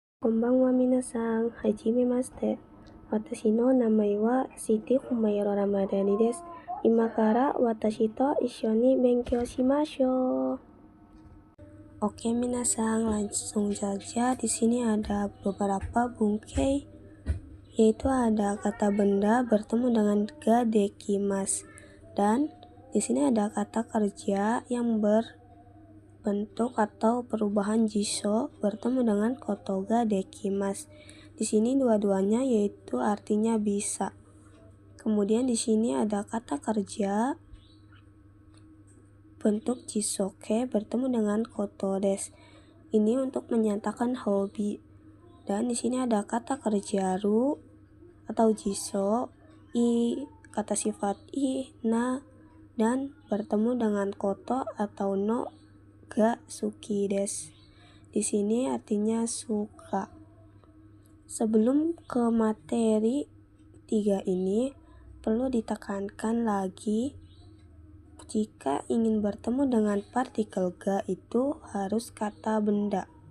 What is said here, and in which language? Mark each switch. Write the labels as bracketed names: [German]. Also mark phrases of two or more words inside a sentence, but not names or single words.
[Japanese] こんばんは皆さん、はじめまして. Watashi no namae wa Siti Humaira Ramadhani desu. 今から私と一緒に勉強しましょう. [Indonesian] Oke minasan, langsung saja. Di sini ada beberapa bungkei, yaitu ada kata benda bertemu dengan [Japanese] ができます, [Indonesian] dan di sini ada kata kerja yang berbentuk atau perubahan jisho bertemu dengan [Japanese] ことができます. [Indonesian] Di sini dua-duanya yaitu artinya bisa. Kemudian di sini ada kata kerja bentuk jisoke bertemu dengan [Japanese] ことです. [Indonesian] Ini untuk menyatakan hobi. Dan di sini ada kata kerja ru atau jiso, i, kata sifat i, na, dan bertemu dengan koto atau [Japanese] のが好きです. [Indonesian] Di sini artinya suka. Sebelum ke materi 3 ini, perlu ditekankan lagi jika ingin bertemu dengan partikel ga itu harus kata benda.